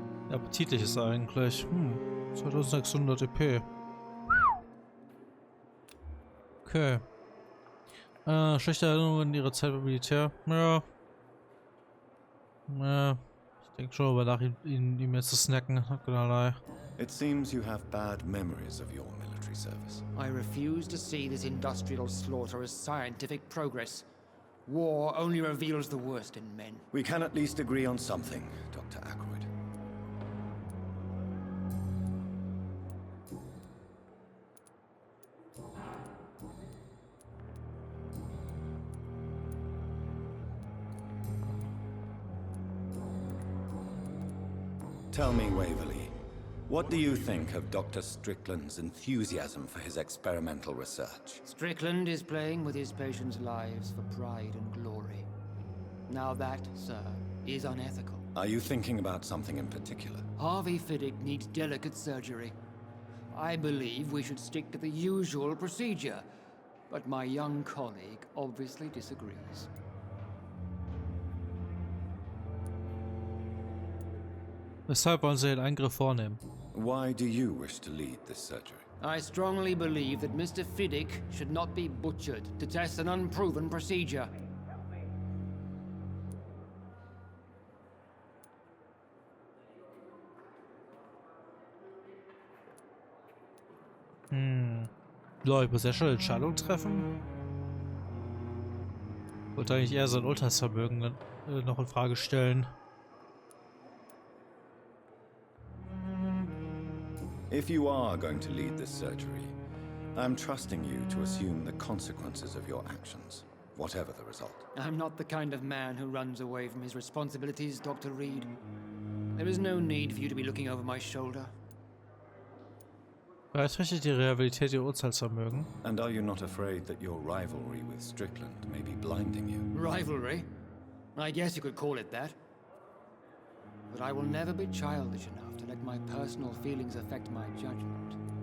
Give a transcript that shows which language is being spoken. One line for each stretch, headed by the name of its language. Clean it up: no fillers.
German: Appetitlich ist er eigentlich. 2600 EP. Okay. Schlechte Erinnerungen an ihre Zeit beim Militär. Ja. Ich denke schon über nach ihm jetzt zu snacken. Keinerlei.
English: It seems you have bad memories of your military service. I refuse to see this industrial slaughter as scientific progress. War only reveals the worst in men. We can at least agree on something, Dr. Ackroyd. Tell me, Waverly, what do you think of Dr. Strickland's enthusiasm for his experimental research? Strickland is playing with his patients' lives for pride and glory. Now that, sir, is unethical. Are you thinking about something in particular? Harvey Fiddick needs delicate surgery. I believe we should stick to the usual procedure, but my young colleague obviously disagrees.
German: Weshalb wollen Sie den Eingriff vornehmen?
English: Why do you wish to lead this surgery? I strongly believe that Mr. Fiddick should not be butchered to test an unproven procedure.
German: Ja, ich muss ja schon eine Entscheidung treffen. Ich wollte eigentlich eher sein Urteilsvermögen noch in Frage stellen.
English: If you are going to lead this surgery, I'm trusting you to assume the consequences of your actions, whatever the result. I'm not the kind of man who runs away from his responsibilities, Dr. Reed. There is no need for you to be looking over my shoulder.
German: Beeinträchtigt die Realität Ihr Urteilsvermögen?
English: And are you not afraid that your rivalry with Strickland may be blinding you? Rivalry? I guess you could call it that. But I will never be childish enough to let my personal feelings affect my judgment.